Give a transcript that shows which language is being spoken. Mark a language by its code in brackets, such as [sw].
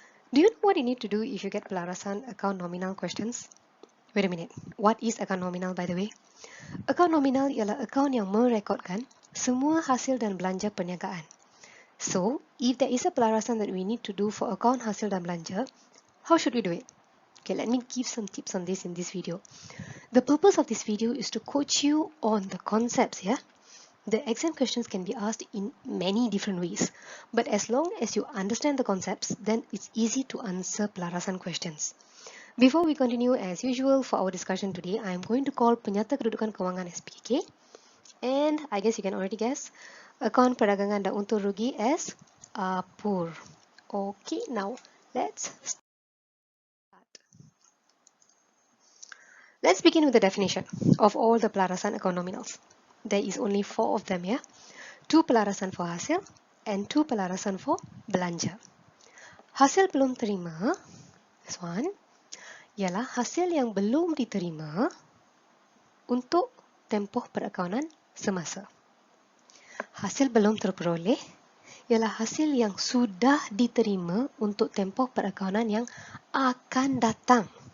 [en] Do you know what you need to do if you get Pelarasan account nominal questions? Wait a minute, what is account nominal by the way? [ms] Account nominal ialah akaun yang merekodkan semua hasil dan belanja perniagaan. [en] So, if there is a Pelarasan that we need to do for account hasil dan belanja, how should we do it? Okay, let me give some tips on this in this video. The purpose of this video is to coach you on the concepts, yeah? The exam questions can be asked in many different ways, but as long as you understand the concepts, then it's easy to answer Pelarasan questions. Before we continue, as usual, for our discussion today, I am going to call Penyata Kedudukan Kewangan SPK, and I guess you can already guess, Akaun Perdagangan dan Untung Rugi as APUR. Okay, now let's start. Let's begin with the definition of all the Pelarasan account nominals. There is only 4 of them here. 2 pelarasan for hasil and 2 pelarasan for belanja. [ms] Hasil belum terima, [en] this one, [ms] ialah hasil yang belum diterima untuk tempoh perakaunan semasa. Hasil belum terperoleh ialah hasil yang sudah diterima untuk tempoh perakaunan yang akan datang.